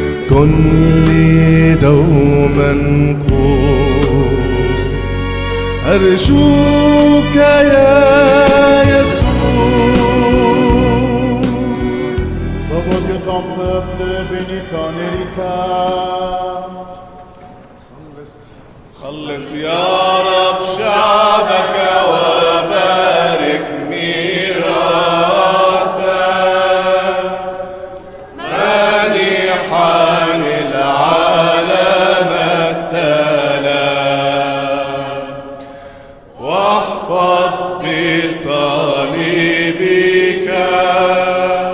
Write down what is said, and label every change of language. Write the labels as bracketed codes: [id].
[ar] كن لي دوما قوت أرجوك يا يسوع. [fr] Sauve Dieu ton peuple, bénis ton héritage. [ar] خلص يا رب شعبك وبارك ميراثك مانحا العالم السلام واحفظ بصليبك